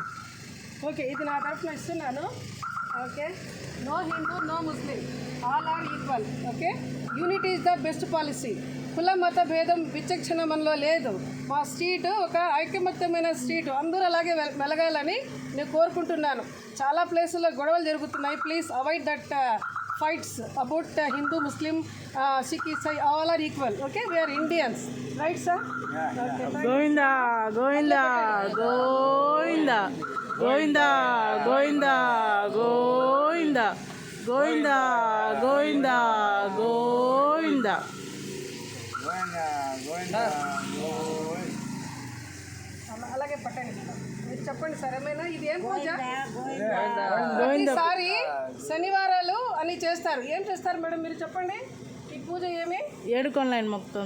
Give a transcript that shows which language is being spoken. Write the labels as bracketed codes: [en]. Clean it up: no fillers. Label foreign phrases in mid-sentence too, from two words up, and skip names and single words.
[te] ఓకే, ఇది నా తరఫున ఇస్తున్నాను. ఓకే, [en] no Hindu, no Muslim, all are equal. [te] ఓకే, [en] unity is the best policy. [te] కుల మత భేదం విచక్షణ మనలో లేదు. మా స్ట్రీట్ ఒక ఐకమత్యమైన స్ట్రీట్, అందరూ అలాగే మెలగాలని నేను కోరుకుంటున్నాను. చాలా ప్లేసుల్లో గొడవలు జరుగుతున్నాయి. [en] please avoid that fights about Hindu, Muslim, Sikh, Isai, all are equal. Okay, we are Indians, right sir? Yeah. Okay, Govinda, Govinda, Govinda, Govinda, Govinda, Govinda, Govinda, Govinda, Govinda. [te] అలాగే పట్టండి, మీరు చెప్పండి సార్. ఏమైనా ఇది ఏం పూజ? ప్రతిసారి శనివారాలు అని చేస్తారు. ఏం చేస్తారు మేడం మీరు చెప్పండి, ఈ పూజ ఏమి? ఏడుకొండలైన మొత్తం